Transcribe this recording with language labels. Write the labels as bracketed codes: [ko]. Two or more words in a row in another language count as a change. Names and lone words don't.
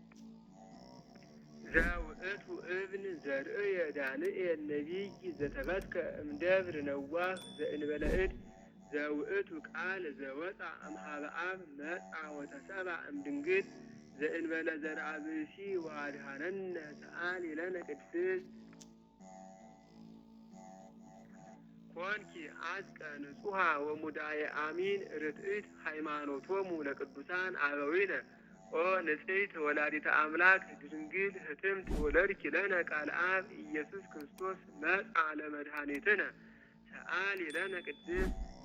[gez] ዘውእቱ እብን ዘርእየ ዳንኤል ነቢይ ዘተበትከ እምደብር ነዋህ ዘእንበለ እድ ዘውእቱ ቃል ዘወፅአ እምኀበ አብ መጽአ ወተሰብአ እምድንግል ዘእንበለ ዘርአ ብእሲ ወአድኀነነ ሰአሊ ለነ ቅድስት ኮንኪ አዝቀ ንጹሐ ወሙዳየ አሚን ርትዕት ሃይማኖቶሙ ለቅዱሳን አበዊነ ኦ ንጽሕት ወላዲተ አምላክ ድንግል ህትምት ወለድኪ ለነ ቃለ አብ ኢየሱስ ክርስቶስ መጽአ ለመድኃኒትነ ሰአሊ ለነ ቅድስት